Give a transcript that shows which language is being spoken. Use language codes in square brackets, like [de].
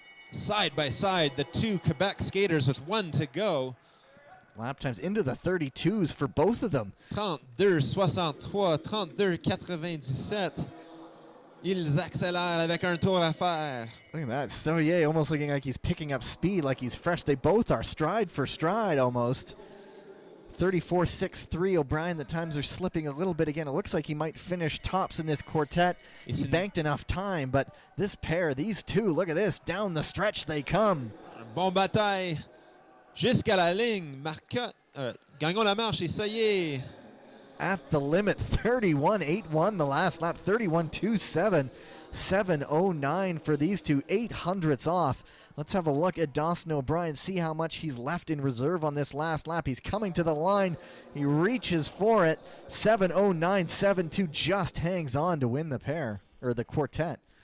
[en] Side by side, the two Quebec skaters with 1 to go. Lap times into the 32s for both of them. 32.63, 32.97. [fr] Ils accélèrent avec un tour à faire. [en] Look at that. Soyer almost looking like he's picking up speed, like he's fresh. They both are stride for stride almost. 34.63 O'Brien. The times are slipping a little bit again. It looks like he might finish tops in this quartet. He banked enough time, but this pair, these two, look at this. Down the stretch they come. [fr] Bon bataille jusqu'à la ligne. Marcotte, Gagnon Lamarche et Soyer. [en] At the limit, 31.81 the last lap, 31.27, 7.09 for these two, 0.08 off. Let's have a look at Dawson O'Brien, see how much he's left in reserve on this last lap. He's coming to the line. He reaches for it. 7.09.72, just hangs on to win the pair, or the quartet.